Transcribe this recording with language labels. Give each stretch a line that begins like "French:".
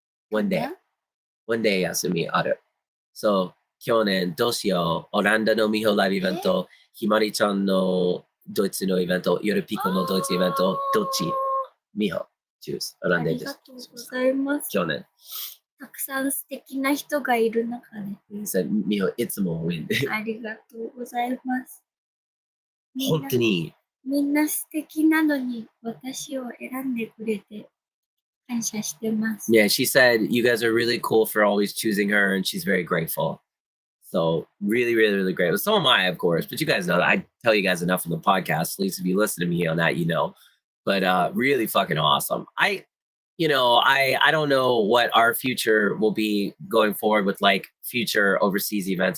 English: One day
Japanese: 休みある。そう、去年どうしよう、オランダのミホライブイベント、ひまりちゃんのドイツのイベント、ヨルピコのドイツイベント、どっちミホ。ありがとうございます。去年。たくさん素敵な人がいる中で。ミホ、いつもウィン。ありがとうございます。本当に。みんな素敵なのに私を選んでくれて感謝してます。
English: Yeah, she said you guys are really cool for always choosing her and she's very grateful. So really, really, really great. But so am I, of course. But you guys know that I tell you guys enough on the podcast. At least if you listen to me on that, you know. But really fucking awesome. I don't know what our future will be going forward with like future overseas events.